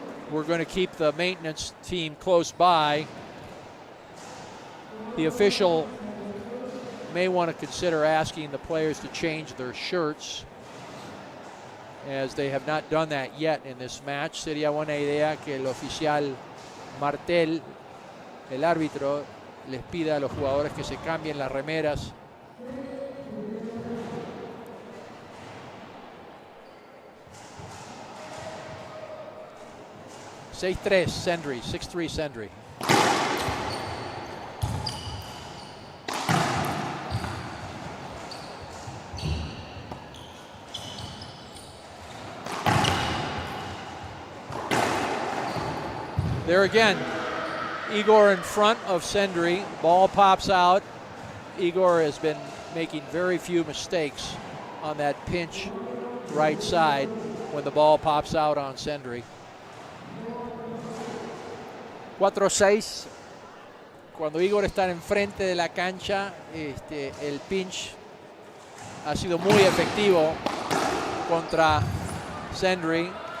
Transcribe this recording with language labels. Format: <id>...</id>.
<en>We're going to keep the maintenance team close by. The official may want to consider asking the players to change their shirts, as they have not done that yet in this match.</en> <es>Sería buena idea que el oficial Martel, el árbitro, les pida a los jugadores que se cambien las remeras. (6-3) Sendrey, 6-3 Sendrey.</es> <en>There again, Igor in front of Sendrey. Ball pops out. Igor has been making very few mistakes on that pinch right side when the ball pops out on Sendrey. 4-6.</en> <es>Cuando Igor está enfrente de la cancha, el pinch ha sido muy efectivo contra Sendrey.</es>